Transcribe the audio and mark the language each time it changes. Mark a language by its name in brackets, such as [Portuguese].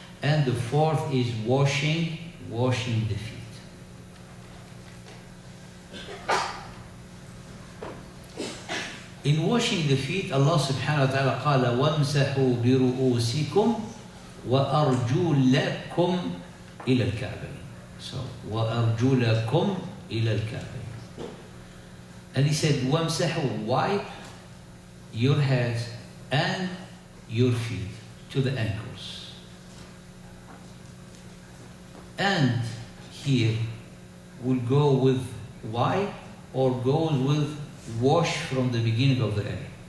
[English] And the fourth is washing the feet. In washing the feet, [Arabic] Allah subhanahu wa ta'ala قال وَامْسَحُوا بِرُؤُوسِكُمْ وَأَرْجُلَكُمْ إِلَى الْكَعْبَيْنِ. So, وَأَرْجُلَكُمْ إِلَى الْكَعْبَيْنِ. [English] And he said, وَامْسَحُوا, wipe your heads and your feet to the ankles. And here, will go with wipe or goes with wash from the beginning of the area.